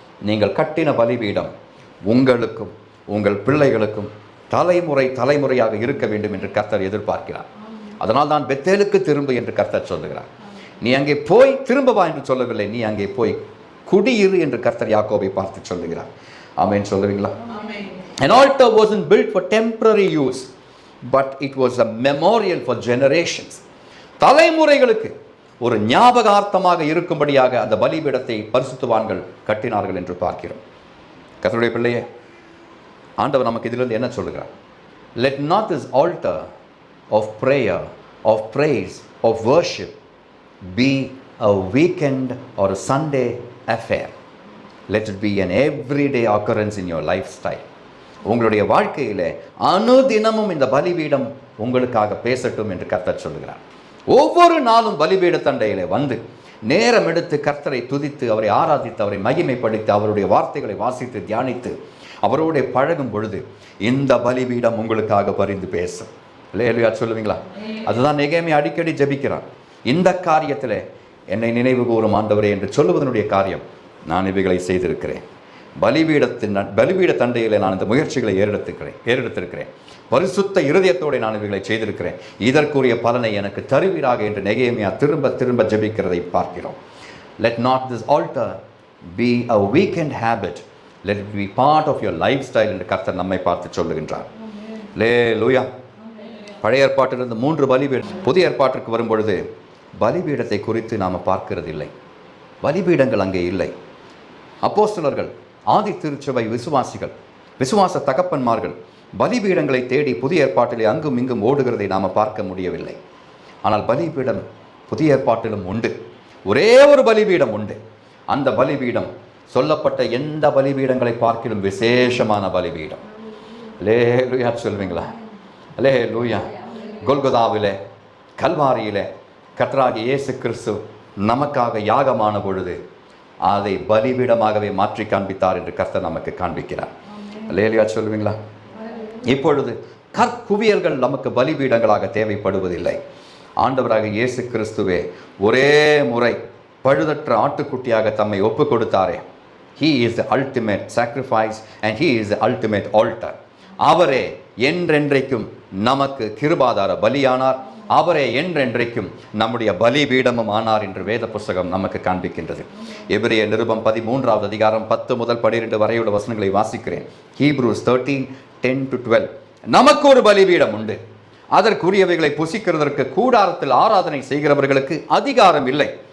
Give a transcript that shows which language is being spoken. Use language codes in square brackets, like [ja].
[ta] நீங்கள் கட்டின பலிபீடம் உங்களுக்கும் உங்கள் பிள்ளைகளுக்கும் தலைமுறையாக இருக்க வேண்டும் என்று கர்த்தர் எதிர்பார்க்கிறார். அதனால் தான் பெத்தேலுக்கு திரும்ப என்று கர்த்தர் சொல்லுகிறார். நீ அங்கே போய் திரும்ப வா என்று சொல்லவில்லை, நீ அங்கே போய் குடியிரு என்று கர்த்தர் யாக்கோபை பார்த்து சொல்லுகிறார். ஆமென் சொல்லுவீங்களா? [en] An altar wasn't built for temporary use, but it was a memorial for generations. [ta] தலைமுறைகளுக்கு ஒரு ஞாபகார்த்தமாக இருக்கும்படியாக அந்த பலிபீடத்தை பரிசுத்தவான்கள் கட்டினார்கள் என்று பார்க்கிறோம். கர்த்தருடைய பிள்ளையே, ஆண்டவர் நமக்கு இதிலிருந்து என்ன சொல்லுகிறார்? [en] Let not this altar of prayer, of praise, of worship be a weekend or a Sunday affair. Let it be an everyday occurrence in your lifestyle. [ta] உங்களுடைய வாழ்க்கையிலே அனுதினமும் இந்த பலிபீடம் உங்களுக்காக பேசட்டும் என்று கர்த்தர் சொல்லுகிறார். ஒவ்வொரு நாளும் பலிபீட தண்டையிலே வந்து நேரம் எடுத்து கர்த்தரை துதித்து, அவரை ஆராதித்து, அவரை மகிமைப்படுத்தி, அவருடைய வார்த்தைகளை வாசித்து தியானித்து அவரோட பழகும் பொழுது இந்த பலிபீடம் உங்களுக்காக பரிந்து பேசும். இல்லையா சொல்லுவீங்களா? அதுதான் நெகேமியா அடிக்கடி ஜெபிக்கிறான். இந்த காரியத்தில் என்னை நினைவு கூறும் ஆண்டவரே என்று சொல்லுவதனுடைய காரியம், நான் இவைகளை செய்திருக்கிறேன். பலிபீட தண்டையில் நான் இந்த முயற்சிகளை ஏறெடுத்திருக்கிறேன். பரிசுத்த இருதயத்தோடு நான் இவைகளை செய்திருக்கிறேன். இதற்குரிய பலனை எனக்கு தருவீராக என்று நெகேமியா திரும்ப திரும்ப ஜெபிக்கிறதை பார்க்கிறோம். [en] Let not this altar be a weekend habit. Let it be part of your lifestyle [ta] என்று கர்த்தர் நம்மை பார்த்து சொல்லுகின்றார். அல்லேலூயா. பழைய ஏற்பாட்டிலிருந்து 3 பலிபீடம். புதிய ஏற்பாட்டிற்கு வரும்பொழுது பலிபீடத்தை குறித்து நாம் பார்க்கிறதில்லை. பலிபீடங்கள் அங்கே இல்லை. அப்போஸ்தலர்கள், ஆதி திருச்சபை விசுவாசிகள், விசுவாச தகப்பன்மார்கள் பலிபீடங்களை தேடி புதிய ஏற்பாட்டிலே அங்கும் இங்கும் ஓடுகிறதை நாம் பார்க்க முடியவில்லை. ஆனால் பலிபீடம் புதிய ஏற்பாட்டிலும் உண்டு. ஒரே ஒரு பலிபீடம் உண்டு. அந்த பலிபீடம் சொல்லப்பட்ட எந்த பலிபீடங்களை பார்க்கிலும் விசேஷமான பலிபீடம். அல்லேலூயா சொல்வீங்களா? அல்லேலூயா. கொல்கொதாவிலே, கல்வாரியிலே கர்த்தராகிய இயேசு கிறிஸ்து நமக்காக யாகமான பொழுது அதை பலிபீடமாகவே மாற்றி காண்பித்தார் என்று கர்த்தர் நமக்கு காண்பிக்கிறார். அல்லேலூயா சொல்வீங்களா? இப்பொழுது கற்குவியல்கள் நமக்கு பலிபீடங்களாக தேவைப்படுவதில்லை. ஆண்டவராக இயேசு கிறிஸ்துவே ஒரே முறை பழுதற்ற ஆட்டுக்குட்டியாக தம்மை ஒப்பு கொடுத்தாரே. [en] He is the ultimate sacrifice and he is the ultimate altar. [ta] அவரே என்றென்றைக்கும் நமக்கு கிருபாதார பலியானார். அவரே என்றென்றைக்கும் நம்முடைய பலிபீடமும் ஆனார் என்று வேத புஸ்தகம் நமக்கு காண்பிக்கின்றது. எபிரேய நிருபம் 13வது அதிகாரம் 10 முதல் 12 வரையுள்ள வசனங்களை வாசிக்கிறேன். Hebrews 13:10-12. நமக்கு ஒரு பலிபீடம் உண்டு, அதற்குரியவைகளை புசிக்கிறதற்கு கூடாரத்தில் ஆராதனை செய்கிறவர்களுக்கு அதிகாரம் இல்லை.